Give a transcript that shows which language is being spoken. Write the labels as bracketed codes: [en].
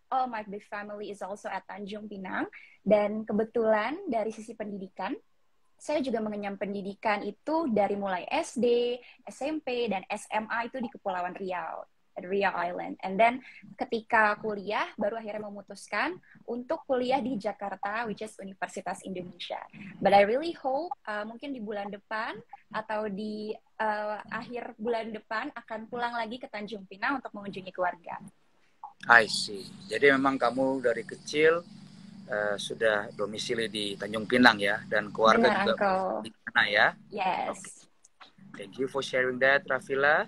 [en] All my big family is also at Tanjung Pinang. [id] Dan kebetulan dari sisi pendidikan, saya juga mengenyam pendidikan itu dari mulai SD, SMP, dan SMA itu di Kepulauan Riau, Riau Island. And then ketika kuliah, baru akhirnya memutuskan untuk kuliah di Jakarta, which is Universitas Indonesia. [en] But I really hope [id] mungkin di bulan depan atau di akhir bulan depan akan pulang lagi ke Tanjung Pinang untuk mengunjungi keluarga. [en] I see. [id] Jadi memang kamu dari kecil sudah domisili di Tanjung Pinang ya, dan keluarga Benar, juga Uncle. di sana ya. [en] Yes. Okay. Thank you for sharing that, Rafila.